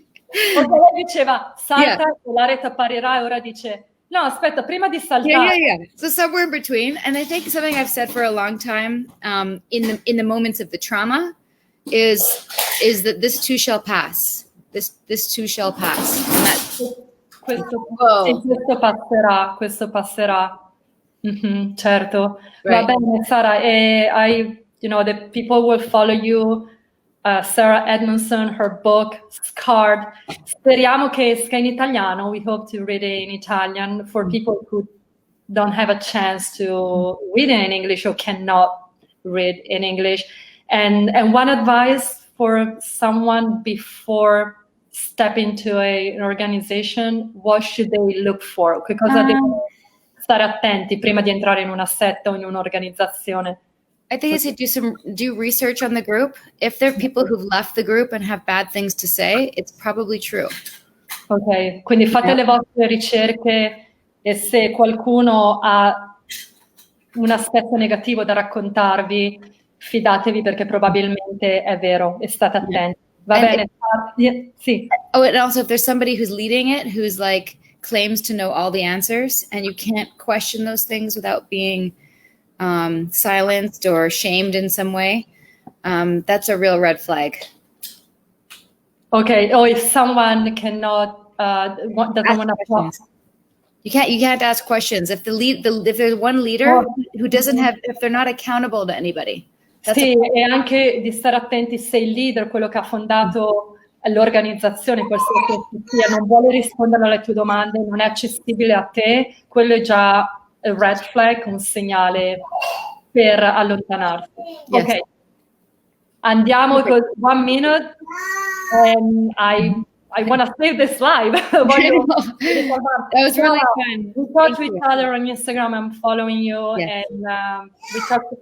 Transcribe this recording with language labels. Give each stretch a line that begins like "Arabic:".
Italian: Lei diceva salta e la rete apparirà e ora dice no, aspetta, prima di saltare.
English: So somewhere in between. And I think something I've said for a long time in the moments of the trauma is that this too shall pass. This too shall pass.
Italian: Questo passerà. Mm-hmm, certo. Va bene, Sara.
English: The people will follow you. Sara Edmondson, her book, Scarred.
Italian: Speriamo che esca in italiano.
English: We hope to read it in Italian for people who don't have a chance to read it in English or cannot read in English. And one advice for someone before stepping into an organization, what should they look for?
Italian: Che cosa devono stare attenti prima di entrare in una setta o in un'organizzazione?
English: I think it's do research on the group. If there are people who've left the group and have bad things to say, it's probably true.
Italian: Ok, quindi fate le vostre ricerche e se qualcuno ha un aspetto negativo da raccontarvi, fidatevi perché probabilmente è vero e state attenti. Va bene? Sì.
English: Oh, and also if there's somebody who's leading it, who's like claims to know all the answers and you can't question those things without being silenced or shamed in some way, that's a real red flag. Okay. Or if someone cannot doesn't want to talk, you can't ask questions. If if there's one leader who doesn't have, if they're not accountable to anybody.
Italian: Sì, e anche di stare attenti se il leader, quello che ha fondato l'organizzazione, qualsiasi sia, non vuole rispondere alle tue domande, non è accessibile a te, quello è già
English: a red flag,
Italian: un segnale per allontanarsi.
English: Yes.
Italian: Ok, andiamo con
English: 1 minute and I want to save this live. That was really fun. We talk to each other on Instagram. I'm following you, and we talk.